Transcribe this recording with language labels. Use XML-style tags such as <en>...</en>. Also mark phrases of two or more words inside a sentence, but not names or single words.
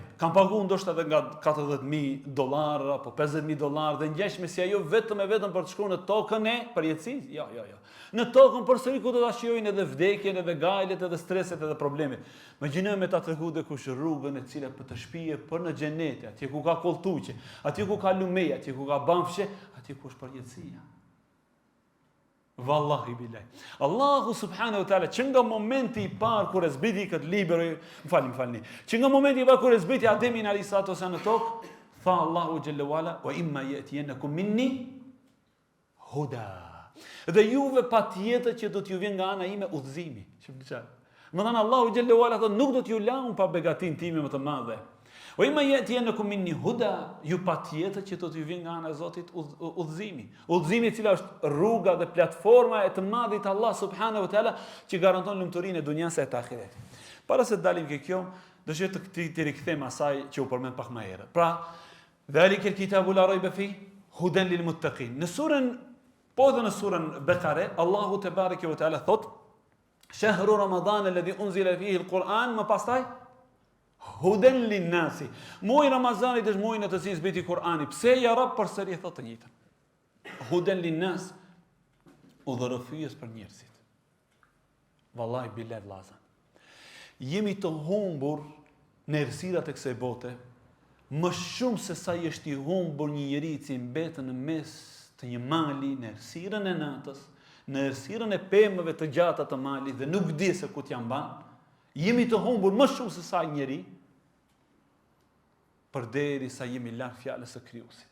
<sq>Kanë paguar ndoshta edhe nga $40,000 apo $50,000 dhe ngjashme si ajo vetëm për të shkuar në tokën e përjetësisë. Jo. Në tokën përsëri ku do ta shijojnë edhe vdekjen, edhe gajlet, edhe streset, edhe problemet. Imagjinojmë ta tregu dhe kush rrugën e cila për të shpije për në xhenet, atje ku ka kolltuqe, atje ku ka lumej, atje ku ka bamfshe, atje ku është përjetësia.</sq> <ar>والله بالله. الله سبحانه وتعالى</ar> <sq>që nga momenti i parë kur e zbriti këtë libër, më falni. Që nga momenti i parë kur e zbriti Ademin</sq> <ar>عليه الصلاة</ar> <sq>në tokë, tha</sq> <ar>الله جل وعلا وإما يأتينكم مني هدى.</ar> <sq>Dhe juve patjetër që do t'ju vjen nga ana ime udhëzimi. Më thënë</sq> <ar>الله جل وعلا</ar> <sq>thotë nuk do t'ju lam pa begatin time më të madhe.</sq> <ar>فإما يأتينكم مني هدى,</ar> <sq>ju patjetër që do t'ju vjen nga ana e Zotit udhëzimi. Udhëzimi i cila është rruga dhe platforma e të madhit Allah</sq> <ar>سبحانه وتعالى</ar> <sq>që garanton lumturinë e dunjas e të ahiretit. Para se të dalim ke kjo, dëshiroj të rikthejmë asaj që u përmend pak më herët. Pra,</sq> <ar>ذلك الكتاب لا ريب فيه هدى للمتقين.</ar> <sq>Në surën Bekare, Allahu</sq> <ar>تبارك وتعالى</ar> <sq>thot:</sq> <ar>"شهر رمضان الذي أنزل فيه القرآن",</ar> <sq>më pastaj</sq> <ar>هدى للناس.</ar> <sq>Muaji Ramazanit është muaji në të cilin zbriti Kur'ani. Pse</sq> <ar>يا رب</ar> <sq>përsëri thot të njëjtën?</sq> <ar>هدى للناس,</ar> <sq>udhërrëfyes për njerëzit.</sq> <ar>والله بالله</ar> <sq>vllazën. Jemi të humbur në errësirat e kësaj bote më shumë se sa i është i humbur një njeri që mbetet në mes të një mali në errësirën e natës, në errësirën e pemëve të gjata të malit dhe nuk di se ku t'ja mban, jemi të humbur më shumë se sa njeri, përderisa jemi larg fjalës së krijuesit.</sq>